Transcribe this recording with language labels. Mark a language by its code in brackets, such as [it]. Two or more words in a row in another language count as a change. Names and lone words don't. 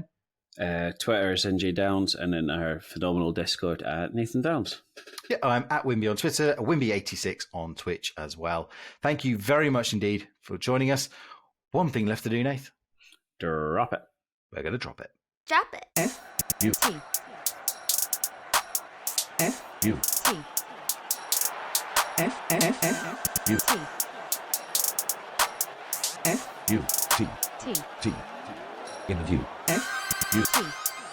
[en] Twitter is NJ Downs, and then our phenomenal Discord at Nathan Downs. Yeah, I'm at Wimby on Twitter, Wimby86 on Twitch as well. Thank you very much indeed for joining us. One thing left to do, Nath. Drop it. We're going to drop it. Drop it. F-U. T. F-U. T. F-F-F-U. T. F-U. T. T. T. In the view. F-U. T.